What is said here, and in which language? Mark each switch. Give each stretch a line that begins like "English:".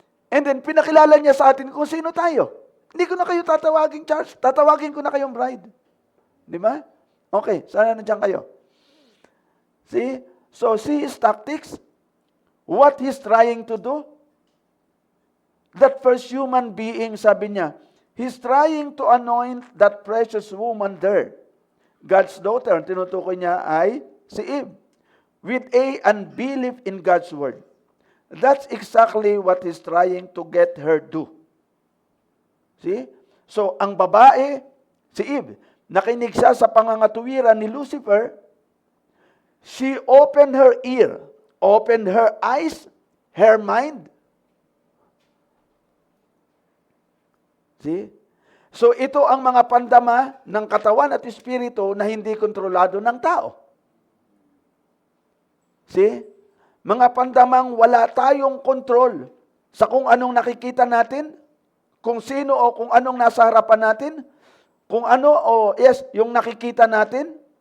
Filipino: And then pinakilala niya sa atin kung sino tayo. Hindi ko na kayo tatawagin church, tatawagin ko na kayong bride. Di ba?
English: Okay,
Filipino: sana nandiyan kayo.
English: See? So, see his tactics. What he's trying to do. That first human being,
Filipino: sabi niya,
English: he's trying to anoint that precious woman there. God's daughter,
Filipino: ang tinutukoy niya ay si Eve.
English: With a unbelief in God's word. That's exactly what he's trying to get her do. See?
Filipino: So, ang babae, si Eve, nakinig siya sa pangangatuwiran ni Lucifer.
English: She opened her ear, opened her eyes, her mind. See?
Filipino: So ito ang mga pandama ng katawan at espiritu na hindi kontrolado ng tao.
English: See?
Filipino: Mga pandamang wala tayong kontrol sa kung anong nakikita natin, kung sino o kung anong nasa harapan natin, kung ano yung nakikita natin.